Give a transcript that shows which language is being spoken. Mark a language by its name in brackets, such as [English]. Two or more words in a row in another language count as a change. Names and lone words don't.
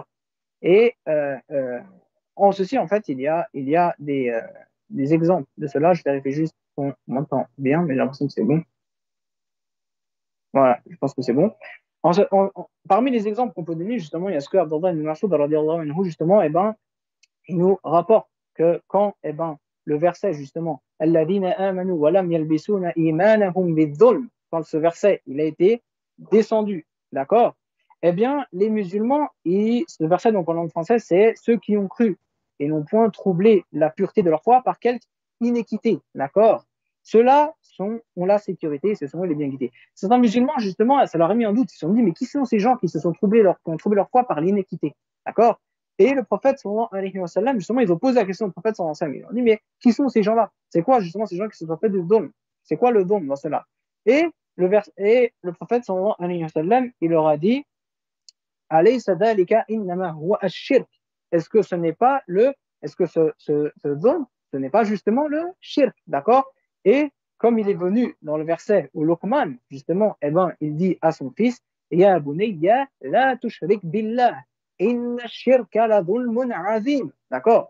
[French] Et en ceci, en fait, il y a des exemples de cela. Je vérifie juste qu'on m'entend bien, mais j'ai l'impression que c'est bon. Voilà, je pense que c'est bon. Parmi les exemples qu'on peut donner, justement, il y a ce que Abdullah ibn Mas'ud, [Arabic] رضي الله عنه, [French] justement, il nous rapporte que quand, le verset, justement, [Arabic] الذين آمنوا ولم يلبسوا إيمانهم بظلم, [French] quand ce verset, il a été descendu, d'accord? Eh bien, les musulmans, ce verset, donc en langue française, c'est ceux qui ont cru et n'ont point troublé la pureté de leur foi par quelque inéquité, d'accord? Ceux-là ont la sécurité, ce sont eux les bien guidés. Certains musulmans, justement, ça leur a mis en doute. Ils se sont dit, mais qui sont ces gens qui se sont qui ont troublé leur foi par l'inéquité? D'accord? Et le prophète, [Arabic] صلى الله عليه وسلم, [French] justement, ils ont posé la question au prophète, [Arabic] صلى الله عليه وسلم. [French] Ils ont dit, mais qui sont ces gens-là? C'est quoi, justement, ces gens qui se sont fait de dôme? C'est quoi le dôme dans cela? Et le prophète, [Arabic] صلى الله عليه وسلم, [French] il leur a dit, [Arabic] أليس ذلك إنما هو الشرك. [French] Est-ce que ce n'est pas ce dôme, ce n'est pas justement le shirk? D'accord? Et comme il est venu dans le verset où Luqman, justement, eh ben, il dit à son fils, [Arabic] يا بني لا تشرك بالله إن الشرك لظلم عظيم. [French] D'accord?